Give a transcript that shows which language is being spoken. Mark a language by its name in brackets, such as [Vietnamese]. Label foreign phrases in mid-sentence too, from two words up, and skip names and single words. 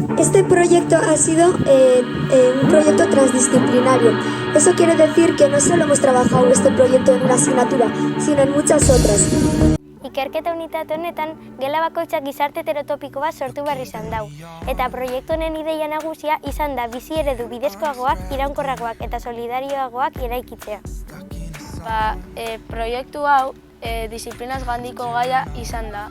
[Spanish] Este proyecto ha sido un proyecto transdisciplinario. Eso quiere decir que no solo hemos trabajado este proyecto en una asignatura, sino en muchas otras. [Basque] Ikerketa unitate honetan, gela bakoitzak gizarte heterotopiko bat sortu behar izan dau. Eta proiektu honen ideia nagusia izan da bizi eredu bidezkoagoak, iraunkorragoak eta solidarioagoak eraikitzea. Proiektu hau disiplinaz gandiko gaia izan da.